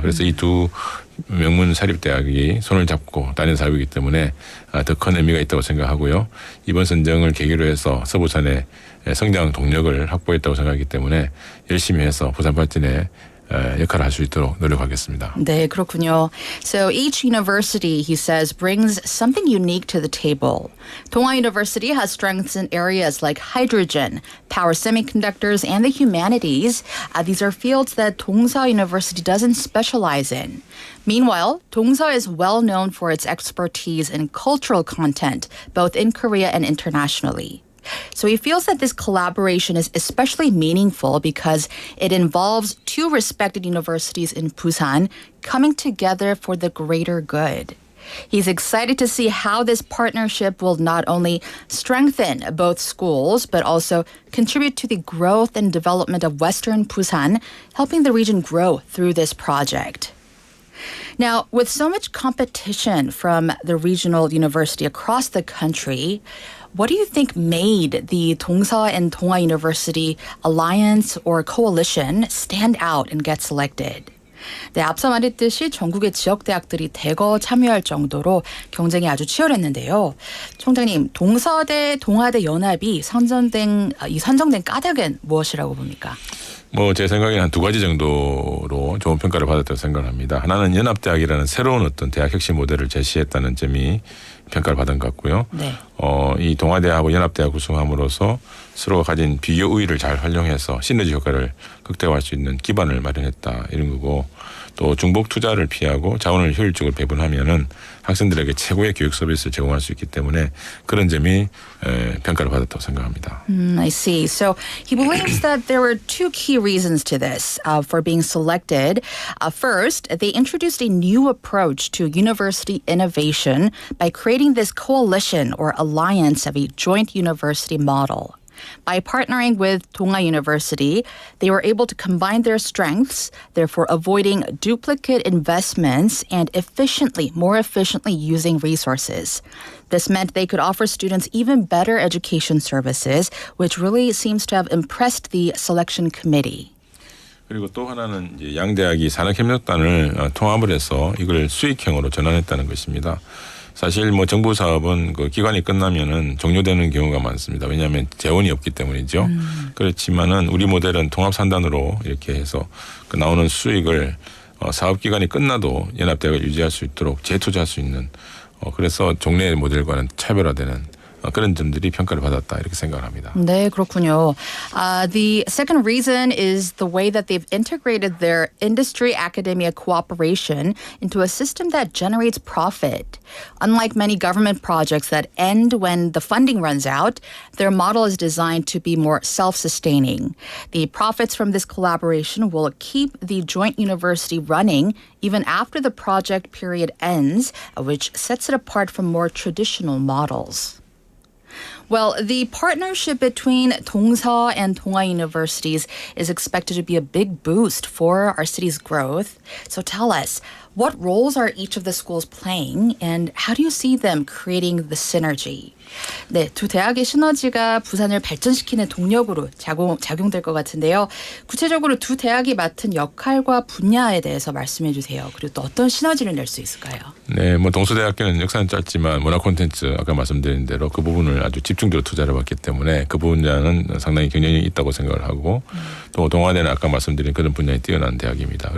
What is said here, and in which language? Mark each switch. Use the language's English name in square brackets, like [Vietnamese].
[Korean] 그래서 이 두 명문 사립대학이 손을 잡고 다니는 사업이기 때문에 더 큰 의미가 있다고 생각하고요. 이번 선정을 계기로 해서 서부산의 성장 동력을 확보했다고 생각하기 때문에 열심히 해서 부산 발전에 역할을 할 수 있도록 노력하겠습니다. 네, 그렇군요. [English] So each university, he says, brings something unique to the table. 동아 University has strengths in areas like hydrogen, power semiconductors, and the humanities. These are fields that 동서 University doesn't specialize in. Meanwhile, 동서 is well known for its expertise in cultural content, both in Korea and internationally. So he feels that this collaboration is especially meaningful because it involves two respected universities in Busan coming together for the greater good. He's excited to see how this partnership will not only strengthen both schools, but also contribute to the growth and development of Western Busan, helping the region grow through this project. Now, with so much competition from the regional university across the country, what do you think made the 동서 and 동아 University alliance or coalition stand out and get selected? [Korean] 네, 앞서 말했듯이 전국의 지역 대학들이 대거 참여할 정도로 경쟁이 아주 치열했는데요. 총장님, 동서대, 동아대 연합이 선정된 까닭은 무엇이라고 봅니까? 제 생각에는 한 두 가지 정도로 좋은 평가를 받았다고 생각합니다. 하나는 연합대학이라는 새로운 어떤 대학 혁신 모델을 제시했다는 점이 평가를 받은 것 같고요. 네. 이 동아대하고 연합대학 구성함으로써 서로가 가진 비교 우위를 잘 활용해서 시너지 효과를 극대화할 수 있는 기반을 마련했다 이런 거고 또 중복 투자를 피하고 자원을 효율적으로 배분하면은 학생들에게 최고의 교육 서비스를 제공할 수 있기 때문에 그런 점이 평가를 받았다고 생각합니다. [English] I see. So he believes that there were two key reasons to this for being selected. First, they introduced a new approach to university innovation by creating this coalition or alliance of a joint university model. By partnering with 동아 University, they were able to combine their strengths, therefore avoiding duplicate investments and more efficiently using resources. This meant they could offer students even better education services, which really seems to have impressed the selection committee. [Korean] 그리고 또 하나는 이제 양 대학이 산학협력단을 통합을 해서 이걸 수익형으로 전환했다는 것입니다. 사실 정부 사업은 그 기간이 끝나면은 종료되는 경우가 많습니다. 왜냐하면 재원이 없기 때문이죠. 그렇지만은 우리 모델은 통합 산단으로 이렇게 해서 그 나오는 수익을 사업 기간이 끝나도 연합대학을 유지할 수 있도록 재투자할 수 있는 그래서 종래 모델과는 차별화되는 그런 점들이 평가를 받았다 이렇게 생각을 합니다. 네, 그렇군요. [English] The second reason is the way that they've integrated their industry-academia cooperation into a system that generates profit. Unlike many government projects that end when the funding runs out, their model is designed to be more self-sustaining. The profits from this collaboration will keep the joint university running even after the project period ends, which sets it apart from more traditional models. Well, the partnership between 동서 and 동아 universities is expected to be a big boost for our city's growth. So tell us, what roles are each of the schools playing and how do you see them creating the synergy? [Korean] 네, 두 대학의 시너지가 부산을 발전시키는 동력으로 작용될 것 같은데요. 구체적으로 두 대학이 맡은 역할과 분야에 대해서 말씀해 주세요. 그리고 또 어떤 시너지를 낼 수 있을까요? 네, 뭐 동서대학교는 역사는 짧지만 문화 콘텐츠 아까 말씀드린 대로 그 부분을 아주 집중적으로 투자를 받기 때문에 그 분야는 상당히 경쟁력이 있다고 생각을 하고 또 동아대는 아까 말씀드린 그런 분야에 뛰어난 대학입니다.